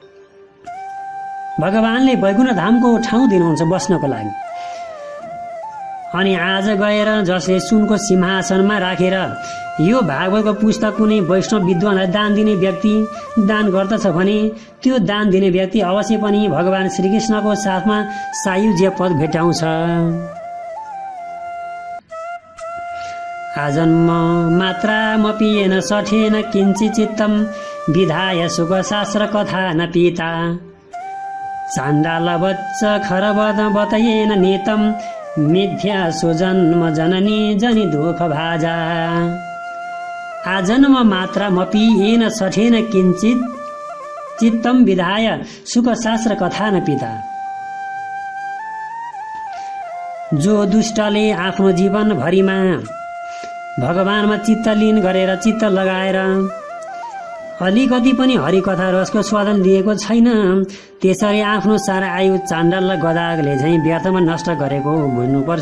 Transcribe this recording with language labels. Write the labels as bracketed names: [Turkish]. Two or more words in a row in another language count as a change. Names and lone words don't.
[Nepali] भगवानले वैकुण्ठ धामको ठाउँ दिनुहुन्छ बस्नको लागि। अनि आज गएर जसले सुनको सिंहासनमा राखेर यो भागवतको पुस्तक कुनै वैष्णव विद्वानलाई दान दिने व्यक्ति दान गर्दछ भने त्यो दान दिने व्यक्ति अवश्य पनि भगवान श्रीकृष्णको साथमा सायुज्य पद भेटाउँछ। [Sanskrit] आजन्म मात्रामपि येन सठेन किञ्चित् चित्तं विधाय सुखशास्त्र कथा न पीता चाण्डालवच्च खरवद बतयेन नीतं मिथ्या सुजन्म जननी जनि दुःख भाजा। आजन्म मात्रामपि येन सठेन किञ्चित् चित्तं विधाय सुखशास्त्र कथा न पीता। [Nepali] जो दुष्टले आफ्नो जीवन भरिमा भगवानमा चित्त लीन गरेर चित्त लगाएर अलिकति पनि हरिकथा रसको स्वादन लिएको छैन, त्यसरी आफ्नो सारा आयु चाण्डाल र गदागले झैँ व्यर्थमा नष्ट गरेको बुझ्नुपर्छ।